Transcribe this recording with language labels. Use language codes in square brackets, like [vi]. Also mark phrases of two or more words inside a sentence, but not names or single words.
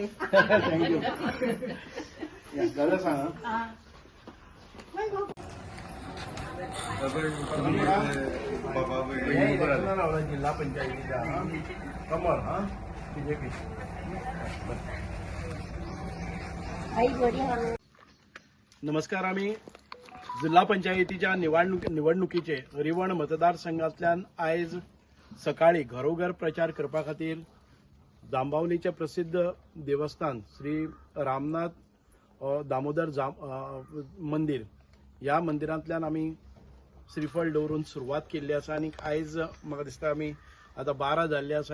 [mr] थँक्यू दादा सांगा जिल्हा पंचायतीचा कमल हा बीजेपी. नमस्कार. [kok] आम्ही जिल्हा पंचायतीच्या निवडणुकीचे रिवण मतदारसंघांतल्यान आयज सकाळी घरोघर प्रचार करपा खातीर जांबावलीचे प्रसिद्ध देवस्थान श्री रामनाथ दामोदर मंदिर ह्या मंदिरांतल्यान आमी श्रीफळ दवरून सुरवात केल्ली आसा आनी आयज म्हाका दिसता आमी आतां 12 जाल्ली आसा.